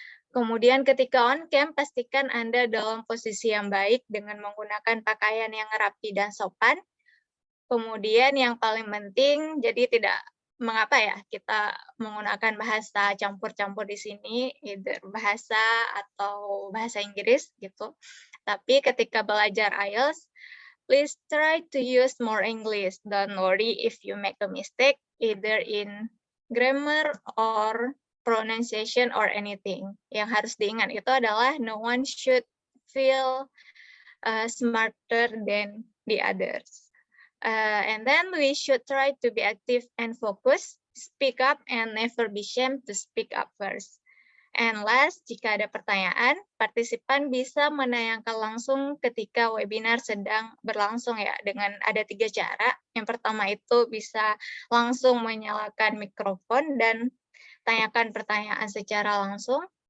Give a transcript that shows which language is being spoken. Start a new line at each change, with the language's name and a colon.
Indonesian: Kemudian ketika on cam, pastikan Anda dalam posisi yang baik dengan menggunakan pakaian yang rapi dan sopan. Kemudian yang paling penting, jadi tidak mengapa ya kita menggunakan bahasa campur-campur di sini, either bahasa atau bahasa Inggris gitu. Tapi ketika belajar IELTS,
English: please try to use more English. Don't worry if you make a mistake, either in grammar or pronunciation or anything.
Indonesian: Yang harus diingat itu adalah
English: no one should feel smarter than the others. And then we should try to be active and focused, speak up and never be ashamed to speak up first. And last,
Indonesian: jika ada pertanyaan, partisipan bisa menayangkan langsung ketika webinar sedang berlangsung ya, dengan ada 3 cara. Yang pertama itu bisa langsung menyalakan mikrofon dan tanyakan pertanyaan secara langsung.